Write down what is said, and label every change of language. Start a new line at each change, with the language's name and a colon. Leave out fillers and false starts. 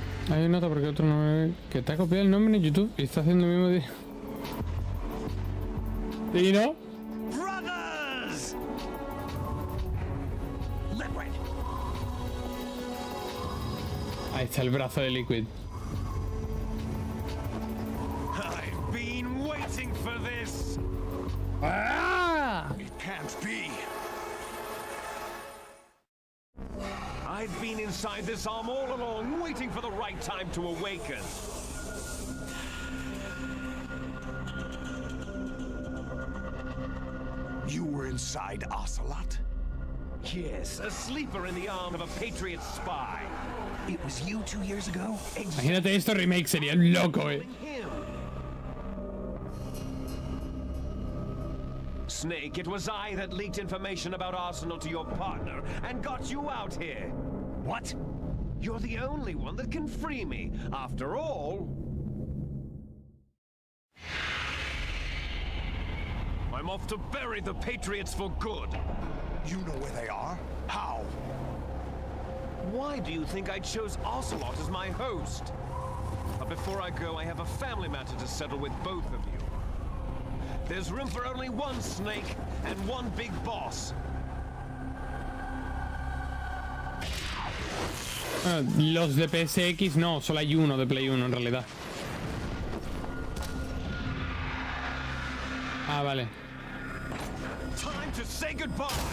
Spanish: Hay una nota porque otro no me ve. Que te ha copiado el nombre en YouTube y está haciendo el mismo día. ¿Y no?
English: Brothers! Liquid!
Spanish: Ahí está el brazo de Liquid.
English: I've been waiting for this! ¡Ah! It can't be. I've been inside this arm all along, waiting for the right time to awaken. You were inside Ocelot? Yes, a sleeper in the arm of a Patriot spy. It was you 2 years ago?
Spanish: Imagínate esto remake, sería loco,
English: Him. Snake, it was I that leaked information about Arsenal to your partner and got you out here. What? You're the only one that can free me. After all, I'm off to bury the Patriots for good. You know where they are? How? Why do you think I chose Ocelot as my host? But before I go, I have a family matter to settle with both of you. There's room for only one Snake and one big boss.
Spanish: Los de PSX no, solo hay uno de Play 1 en realidad. Ah, vale.
English: Time to say goodbye.